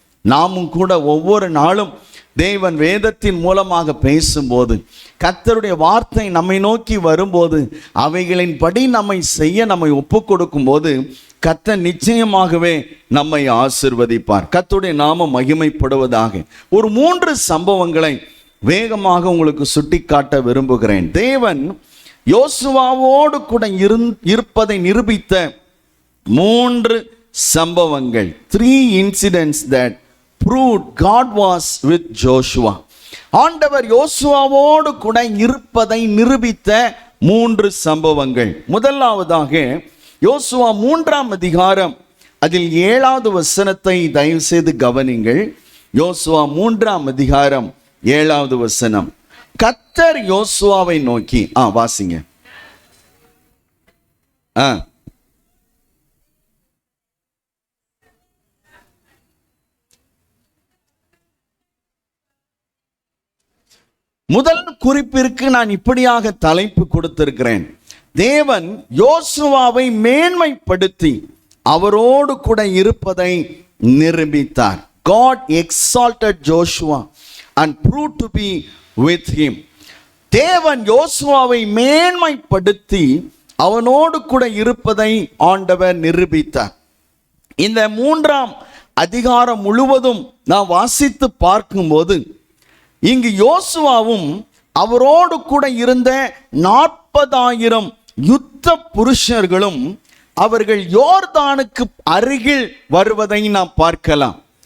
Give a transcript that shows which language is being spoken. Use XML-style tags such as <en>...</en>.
<ta>நாமும் கூட ஒவ்வொரு நாளும் தேவன் வேதத்தின் மூலமாக பேசும்போது, கர்த்தருடைய வார்த்தை நம்மை நோக்கி வரும்போது, அவைகளின்படி நம்மை செய்ய நம்மை ஒப்பு கொடுக்கும் போது கர்த்தர் நிச்சயமாகவே நம்மை ஆசீர்வதிப்பார். கர்த்தருடைய நாமம் மகிமைப்படுவதாக. ஒரு 3 சம்பவங்களை வேகமாக உங்களுக்கு சுட்டிக்காட்ட விரும்புகிறேன். தேவன் யோசுவாவோடு கூட இருப்பதை நிரூபித்த 3 சம்பவங்கள்,</ta> <en>3 incidents that proved God was with Joshua.</en> <ta>ஆண்டவர் யோசுவாவோடு கூட இருப்பதை நிரூபித்த 3 சம்பவங்கள். முதலாவதாக யோசுவா 3ஆம் அதிகாரம் அதில் 7வது வசனத்தை தயவு செய்து கவனிங்கள். யோசுவா 3ஆம் அதிகாரம் 7வது வசனம். கர்த்தர் யோசுவாவை நோக்கி, வாசிங்க. முதல் குறிப்பிற்கு நான் இப்படியாக தலைப்பு கொடுத்திருக்கிறேன். தேவன் யோசுவாவை மேன்மைப்படுத்தி அவரோடு கூட இருப்பதை நிரூபித்தார்.</ta> <en>God exalted Joshua and proved to be with him.</en> <ta>தேவன் யோசுவாவை மேன்மைப்படுத்தி அவனோடு கூட இருப்பதை ஆண்டவர் நிரூபித்தார். இந்த 3ஆம் அதிகாரம் முழுவதும் நான் வாசித்து பார்க்கும்போது இங்கு யோசுவாவும் அவரோடு கூட இருந்த 40,000 யுத்த புருஷர்களும் அவர்கள் யோர்தானுக்கு அருகில் வருவதை நாம் பார்க்கலாம்.</ta>